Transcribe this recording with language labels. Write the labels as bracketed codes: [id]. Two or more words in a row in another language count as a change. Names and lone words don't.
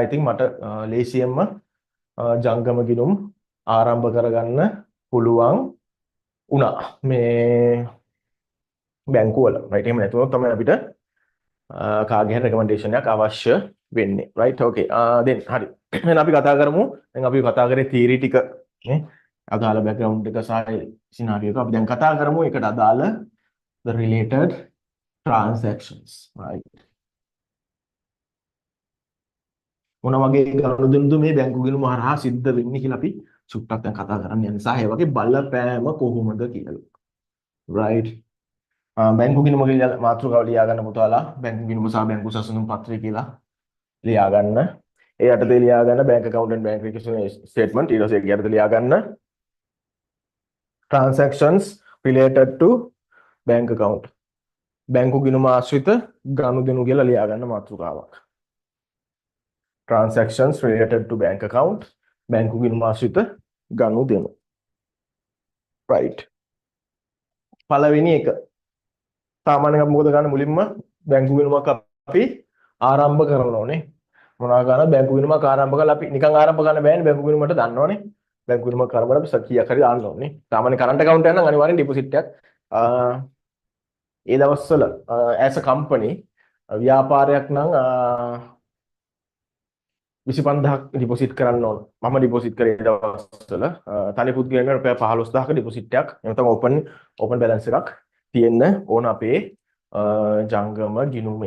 [si] ඉතින් මට ලේසියෙන්ම ජංගම ගිණුම් ආරම්භ කරගන්න පුළුවන් වුණා මේ බැංකුවල. right? එහෙම නැතුව තමයි අපිට කාගේ හරි රෙකමෙන්ඩේෂන් එකක් අවශ්‍ය වෙන්නේ. [en] right? okay. then [si] හරි. එහෙනම් අපි කතා කරමු. දැන් අපි කතා කරේ තියරි ටික නේ. අදාළ බෑග්ග්‍රවුන්ඩ් එක සහ සිනාරියෝ එක අපි දැන් කතා කරමු. ඒකට අදාළ [en] the related transactions, right? [si] මොන වගේ ගනුදෙනුද මේ බැංකු ගිණුම හරහා සිද්ධ වෙන්නේ කියලා අපි චුට්ටක් දැන් කතා කරන්න යන්නේ. සහ ඒ වගේ බලපෑම කොහොමද කියලා. right? බැංකු ගිණුම කියලා මාතෘකාව ලියා ගන්න පුතාලා බැංකු ගිණුම සහ බැංකු සසඳුන් පත්‍රය කියලා ලියා ගන්න. ඒ යටතේ ලියා ගන්න [en] bank account and bank reconciliation statement. [si] ඊට පස්සේ ඒ යටතේ ලියා ගන්න transactions related to bank account. බැංකු ගිණුම ආශ්‍රිත ගනුදෙනු කියලා ලියා ගන්න මාතෘකාවක්. [en] Transactions related to bank account. [si] බැංකු ගිණුම ආශ්‍රිත ගනුදෙනු. right. පළවෙනි එක. සාමාන්‍යයෙන් අපි මොකද ගන්න මුලින්ම බැංකු ගිණුමක් අපි ආරම්භ කරනවා නේ. මොනවා ගන්න බැංකු ගිණුමක් ආරම්භ කරලා අපි නිකන් ආරම්භ කරන්න බෑනේ බැංකු ගිණුමට දන්නවනේ. බැංකු ගිණුමක් ආරම්භ කරලා අපි කීයක් හරි දාන්න ඕනේ. සාමාන්‍ය [en] current account [si] එක නම් අනිවාර්යෙන් ඩිපොසිට් එකක් ඒ දවස්වල [en] as a company [si] ව්‍යාපාරයක් නම් 25000ක් ඩිපොසිට් කරන්න ඕන. මම ඩිපොසිට් කරේ දවස්වල තනි පුද්ගලයන්ට රුපියල් 15000ක ඩිපොසිට් එකක් එතන [en] open balance [si] එකක් තියෙන්න ඕන අපේ ජංගම ගිණුමේ.